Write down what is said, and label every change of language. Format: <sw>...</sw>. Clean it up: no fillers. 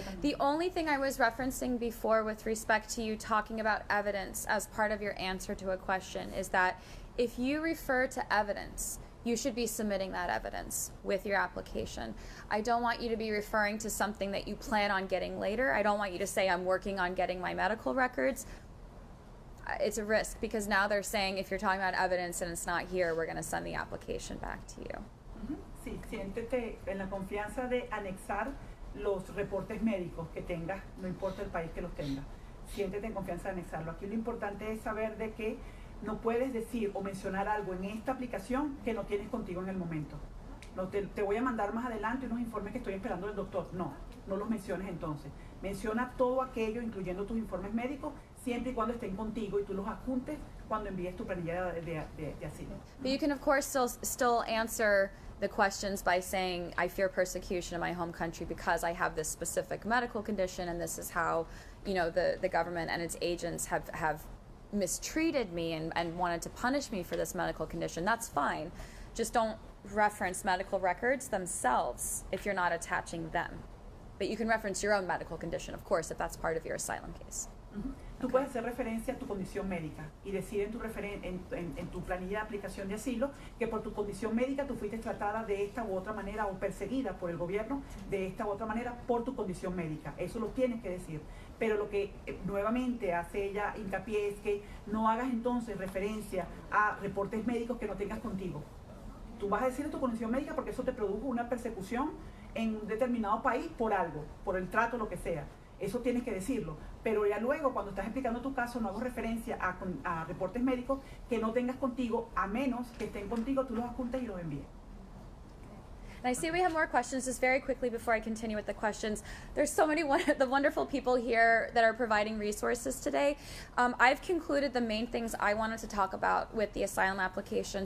<en>The only thing I was referencing before with respect to you talking about evidence as part of your answer to a question is that if you refer to evidence, you should be submitting that evidence with your application. I don't want you to be referring to something that you plan on getting later. I don't want you to say, I'm working on getting my medical records. It's a risk because now they're saying if you're talking about evidence and it's not here, we're going to send the application back to you.</en> <es>Sí, siéntete en la confianza de anexar los reportes médicos que tengas, no importa el país que los tenga. Siéntete en confianza de anexarlo. Aquí lo importante es saber de que no puedes decir o mencionar algo en esta aplicación que no tienes contigo en el momento. No te voy a mandar más adelante unos informes que estoy esperando del doctor. No los menciones entonces. Menciona todo aquello, incluyendo tus informes médicos, siempre y cuando estén contigo y tú los adjuntes cuando envíes tu planilla de asilo.</es> <en>But you can of course still answer the questions by saying, I fear persecution in my home country because I have this specific medical condition and this is how, the government and its agents have mistreated me and wanted to punish me for this medical condition. That's fine. Just don't reference medical records themselves if you're not attaching them. But you can reference your own medical condition, of course, if that's part of your asylum case.</en> <es>Tú puedes hacer referencia a tu condición médica y decir en tu planilla de aplicación de asilo que por tu condición médica tú fuiste tratada de esta u otra manera o perseguida por el gobierno de esta u otra manera por tu condición médica. Eso lo tienes que decir. Pero lo que nuevamente hace ella hincapié es que no hagas entonces referencia a reportes médicos que no tengas contigo. Tú vas a decir tu condición médica porque eso te produjo una persecución en un determinado país por algo, por el trato, lo que sea. Eso tienes que decirlo. Pero ya luego, cuando estás explicando tu caso, no hagas referencia a reportes médicos que no tengas contigo, a menos que estén contigo, tú los adjuntes y los envíes.</es> <en>And I see we have more questions. Just very quickly before I continue with the questions, there's so many the wonderful people here that are providing resources today. I've concluded the main things I wanted to talk about with the asylum application.</en>